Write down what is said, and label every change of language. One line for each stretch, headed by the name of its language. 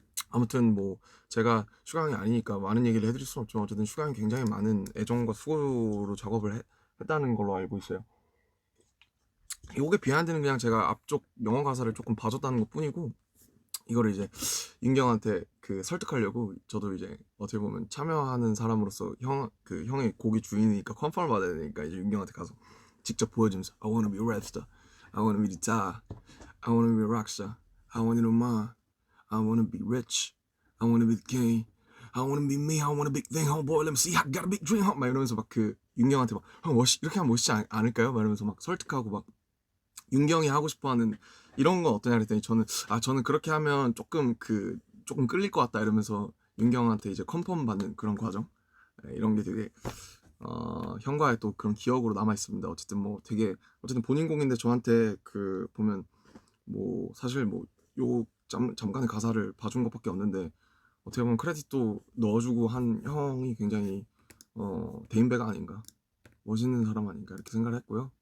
Korean: 아무튼 뭐 제가 슈가 형이 아니니까 많은 얘기를 해드릴 수는 없지만 어쨌든 슈가 형이 굉장히 많은 애정과 수고로 작업을 했다는 걸로 알고 있어요. 요게 비하인드는 그냥 제가 앞쪽 영어 가사를 조금 봐줬다는 것 뿐이고, 이거를 이제 윤경한테 그 설득하려고 저도 이제 어떻게 보면 참여하는 사람으로서 그 형의 곡의 주인이니까 컨펌을 받아야 되니까 이제 윤경한테 가서 직접 보여주면서
English: I wanna be a rap star, I wanna be the star, I wanna be a rock star, I wanna know mine, I wanna be rich, I wanna be the king, I wanna be me, I want a big thing, homeboy, let me see, I got a big dream,
Korean: 막 이러면서 막 그 윤경한테 막 형 이렇게 하면 멋있지 않을까요? 막 이러면서 막 설득하고 막 윤경이 하고 싶어하는 이런 건 어떠냐 그랬더니 저는 그렇게 하면 조금 끌릴 것 같다 이러면서 윤경한테 이제 컨펌 받는 그런 과정, 이런 게 되게 형과의 또 그런 기억으로 남아 있습니다. 어쨌든 뭐 되게 어쨌든 본인 곡인데 저한테 그 보면 뭐 사실 뭐 요 잠깐의 가사를 봐준 것밖에 없는데 어떻게 보면 크레딧도 넣어주고 한 형이 굉장히 대인배가 아닌가, 멋있는 사람 아닌가 이렇게 생각을 했고요.